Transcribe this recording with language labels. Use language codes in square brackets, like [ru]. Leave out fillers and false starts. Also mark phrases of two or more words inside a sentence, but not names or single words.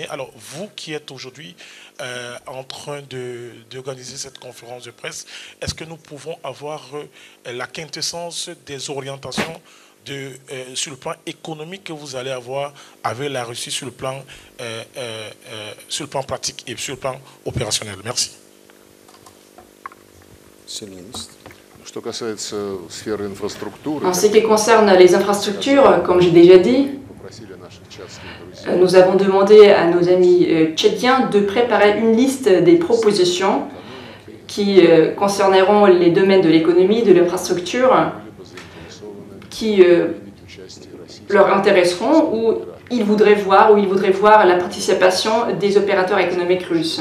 [fr] Alors, vous qui êtes aujourd'hui en train d'organiser cette conférence de presse, est-ce que nous pouvons avoir la quintessence des orientations sur le plan économique que vous allez avoir avec la Russie sur le plan pratique et sur le plan opérationnel? Merci. Monsieur le ministre. [ru] Что касается сферы инфраструктуры, [fr] en ce qui concerne les infrastructures, comme j'ai déjà dit, nous avons demandé à nos amis tchadiens de préparer une liste des propositions qui concerneront les domaines de l'économie, de l'infrastructure, qui leur intéresseront ou ils voudraient voir la participation des opérateurs économiques russes.